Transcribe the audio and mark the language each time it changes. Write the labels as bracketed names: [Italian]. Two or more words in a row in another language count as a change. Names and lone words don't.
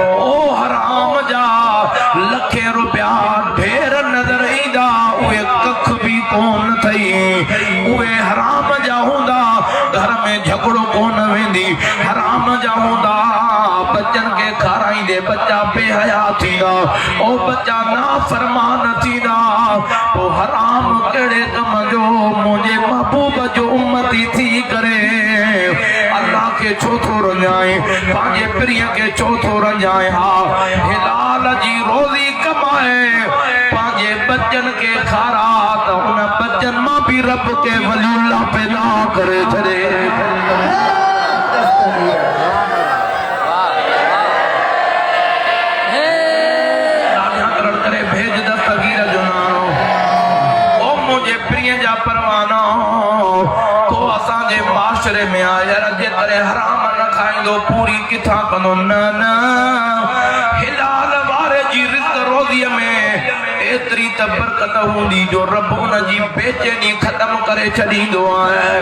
[Sindhi] ओ हराम जा लखे रुपया ढेर नज़र ईंदा, उहे कख बि कोन थई, उहे हराम जा हूंदा, घर में झगड़ो कोन वेंदी, हराम जा हूंदा, बच्चन के खाराईंदे बच्चा बेहया थींदा, ओ बच्चा नाफरमान थींदा। ओ हराम कहिड़े कम जो मुंहिंजे महबूब जो उम्मती थी करे अल्लाह के छो थो रंजाए, पंहिंजे प्रिय के छो थो रंजाए। हा हिलाल जी रोज़ी कमाए पंहिंजे बच्चन के खारा त उन बच्चन मां भी रब के वलीउल्लाह पैदा करे छॾे। तो असांजे माशरे में आयर जेतरे हराम न खाईंदो पूरी किथां कंदो न न हिलाल वारे जी रिज़्क़ रोज़ीअ में एतिरी त बरकत हूंदी जो रब उन जी बेचैनी ख़त्म करे छॾींदो आहे।